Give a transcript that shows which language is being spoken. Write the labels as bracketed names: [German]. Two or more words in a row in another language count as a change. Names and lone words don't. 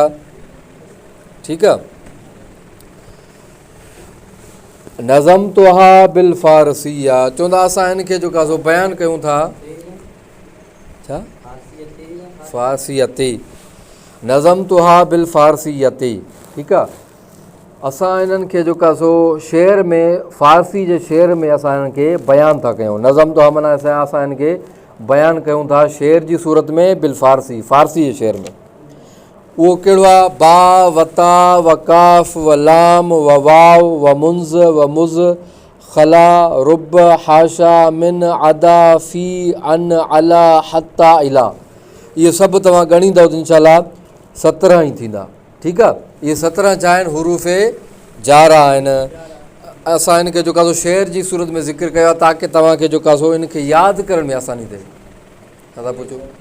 [Sindhi] ठीकु आहे, [Arabic] نظمتها بالفارسي [Sindhi] आहे, चवंदा असां हिन खे जो कासो बयानु कयूं था छा फ़ारसियते, [Arabic] نظمتها بالفارسية. [Sindhi] ठीकु आहे, असां इन्हनि खे जो कासो शेर में, फ़ारसी जे शेर में असां हिननि खे बयानु था कयूं। [Arabic] نظمتها [Sindhi] माना असां हिन खे बयानु कयूं था शेर जी सूरत में, [Arabic] بالفارسي, [Sindhi] फ़ारसी जे शेर में। उहो कहिड़ो आहे? [Arabic] با وتا وكاف ولام وواو ومنذ ومذ خلا رب حاشا من عدا في عن على حتى إلى. [Sindhi] इहे सभु तव्हां ॻणींदव त इंशाअल्लाह 17 ई थींदा। ठीकु आहे, इहे 17 छा आहिनि? [Arabic] حروف جارة [Sindhi] आहिनि। असां हिन खे जो कासो शेर जी सूरत में ज़िक्र कयो आहे ताकी तव्हांखे जो कासो इन खे यादि करण में आसानी थिए। छा था पुछो?